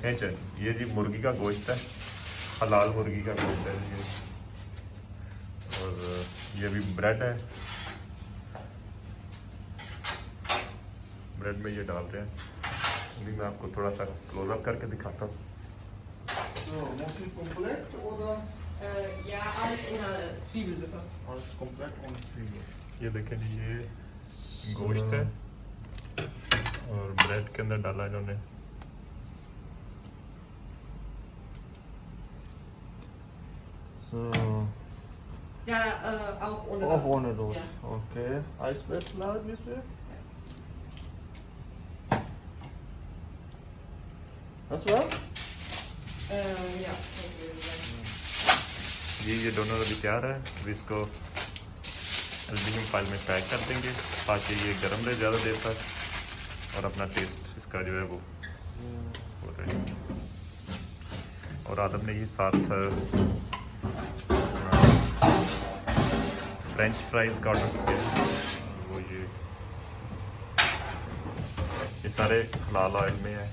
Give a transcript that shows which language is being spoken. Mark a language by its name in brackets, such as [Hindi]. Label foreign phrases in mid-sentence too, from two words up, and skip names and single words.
[Hindi] हेचन, ये जी मुर्गी का गोश्त है, हलाल मुर्गी का गोश्त है ये। और ये भी ब्रेड है, ब्रेड में ये डाल रहे हैं। अभी मैं आपको थोड़ा सा क्लोजअप करके दिखाता हूँ। [German] So, muss ich komplett oder Ja, alles ohne Zwiebel bitte. alles komplett ohne Zwiebel? [Hindi] ये देखें जी, ये गोश्त है और ब्रेड के अंदर डाला इन्होंने। [German] So, Ja, auch ohne auch Rot. ohne Rot. Ja. Okay. Eiswürfel bitte. Das war's? Ja. [Hindi] ये डोनर अभी तैयार है, अभी इसको [English] aluminium file [Hindi] में पैक कर देंगे ताकि ये गर्म रहे ज़्यादा देर तक और अपना टेस्ट इसका जो है वो हो रहे। और आदम ने ये साथ [English] French fries [Hindi] का ऑर्डर किया, वो ये सारे हलाल ऑयल में है।